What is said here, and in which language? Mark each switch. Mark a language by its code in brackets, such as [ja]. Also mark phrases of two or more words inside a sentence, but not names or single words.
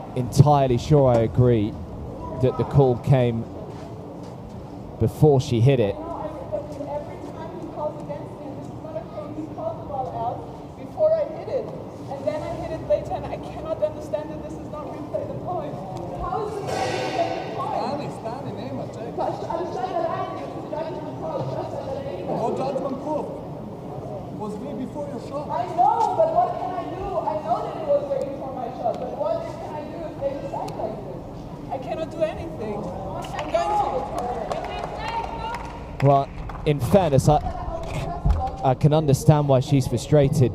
[en] Entirely sure I agree that the call came before she hit it. Every time he calls against me, this is not okay. He called the ball out before I hit it. And then I hit it later, and I cannot understand that this is not replay the point. How is this not replay the point? [sr] Stani, nema, čekaj. Ali šta da radim? [en] Judgment call, [sr] šta da radim? [en] What judgment call? Was way before your shot. I know, but what can I do? I know that it was way before my shot, but what can I do if they decide like this? Well, in fairness, I can understand why she's frustrated.